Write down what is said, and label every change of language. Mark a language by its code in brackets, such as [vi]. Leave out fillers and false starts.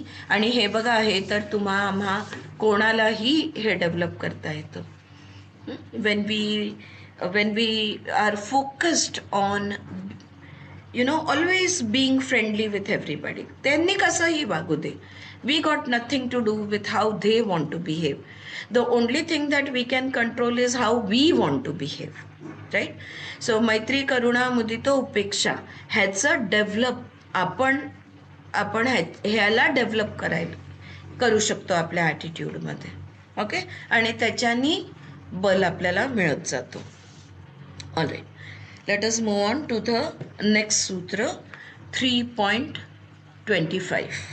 [mr] आणि हे बघा, हे तर आम्हा कोणालाही हे डेव्हलप करता येतं. [en] When we are focused on always being friendly with everybody. [mr] त्यांनी कसंही वागू दे, [en] We got nothing to do with how they want to behave. The only thing that we can control is how we want to behave, right? [mr] So मैत्री, करुणा, मुदिता, उपेक्षा ह्याचं develop आपण ह्याला develop करू शकतो आपल्या ॲटिट्यूडमध्ये. ओके, आणि त्याच्यानी बल आपल्याला मिळत जातो. [en] Alright, let us move on to the next सूत्र, 3.25.